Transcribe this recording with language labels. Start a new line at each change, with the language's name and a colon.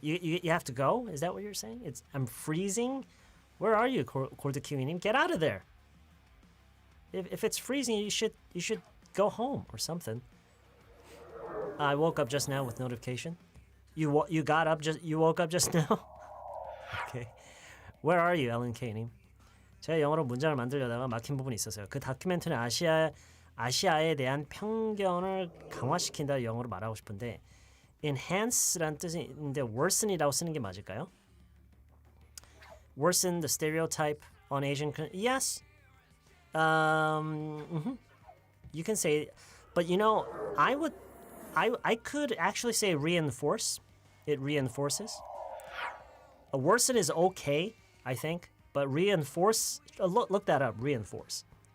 English: You have to go? Is that what you're saying? I'm freezing? Where are you, Kordakiwinim? Get out of there. If it's freezing, you should go home or something. I woke up just now with notification. You got up just you woke up just now? Okay. Where are you, Ellen K님?
Korean: 제가 영어로 문장을 만들려다가 막힌 부분이 있었어요. 그 다큐멘터리 아시아에 대한 편견을 강화시킨다 영어로 말하고 싶은데
English: enhance
Korean: 란 뜻이 있는데
English: worsen
Korean: 이라고 쓰는 게 맞을까요?
English: Worsen the stereotype on Asian. Yes. You can say, but you know, I could actually say reinforce. It reinforces. Worsen is okay, I think, but reinforce. Look that up. Reinforce.